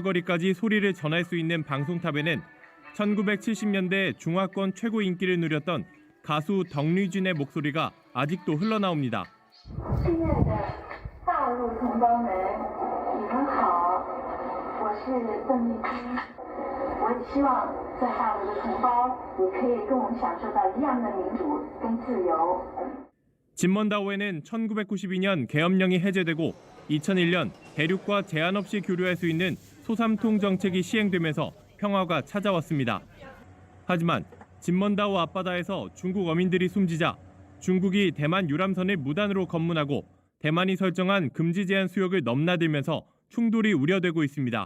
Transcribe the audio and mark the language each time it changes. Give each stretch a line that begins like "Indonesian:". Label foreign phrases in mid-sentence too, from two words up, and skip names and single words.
Korean: 거리까지 소리를 전할 수 있는 방송탑에는 1970년대 중화권 최고 인기를 누렸던 가수 덕류진의 목소리가 아직도 흘러나옵니다.
Chinese: 亲爱的大陆同胞们，你们好，我是邓丽君。我也希望在大陆的同胞也可以跟我们享受到一样的民主跟自由。
Korean: 진먼다오에는 1992년 계엄령이 해제되고 2001년 대륙과 제한 없이 교류할 수 있는 소삼통 정책이 시행되면서 평화가 찾아왔습니다. 하지만 진먼다오 앞바다에서 중국 어민들이 숨지자 중국이 대만 유람선을 무단으로 검문하고 대만이 설정한 금지 제한 수역을 넘나들면서 충돌이 우려되고 있습니다.